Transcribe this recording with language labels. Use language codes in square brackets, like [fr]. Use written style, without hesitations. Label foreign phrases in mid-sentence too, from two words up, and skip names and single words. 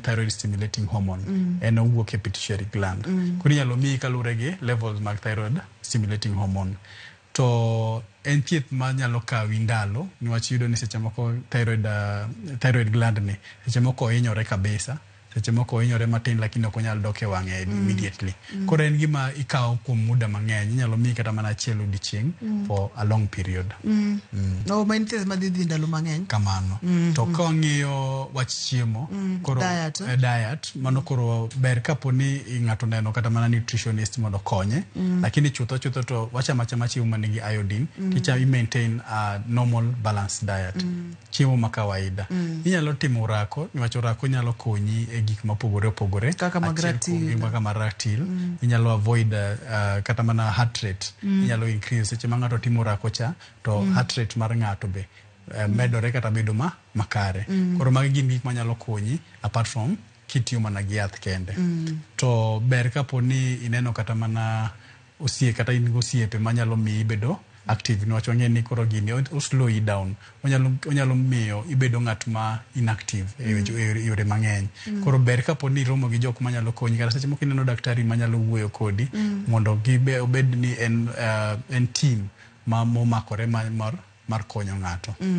[en] thyroid stimulating hormone [luo] en owuok e [en] pituitary gland [luo] koro inyalo miyi kalure gi levels mag [en] thyroid stimulating hormone [luo] to en thieth ma nyalo kawi ndalo niwach yudo ni seche moko [en] thyroid gland [luo] ni seche moko hinyore kabisa seche moko hinyore matin lakini ok onyal dok e wang'e immediately koro en gima ikawo kuom muda mang'eny inyalo miyi kata mana achiel odiochieng' [en] for a long period [luo] ma en thieth madhi ndalo mang'eny kamano to ka wang'iyo wach chiemo koro diet mano koro ber kapo ni ng'ato neno kata mana nutritionist mondo konye lakini chutho to wachama chiemo manigi iodine ticha [en] maintain a normal balanced diet [luo] chiemo ma kawaida inyalo timo orako niwach orako nyalo konyi e gik mopogore opogore kaka magratil inyalo avoid kata mana [en] heart rate [luo] inyalo increase seche ma ng'ato timo orako cha to [en] heart rate [luo] mar ng'ato be medore kata bedo makare koro magi gin gik manyalo konyi [en] apart from [luo] kitiyo mana gi yath kende to ber kapo ni ineno kata mana kata in gosiepe manyalo miyi bedo active niwach wang'e ni koro gini [en] slow you down [luo] onyalo miyo ibedo ng'at ma inactive e yore mang'eny koro ber kapo ni romo gi jok manyalo konyi kata seche moko ineno daktari manyalo wuoyo kodi mondo obed ni en team momakore mar konyo ng'ato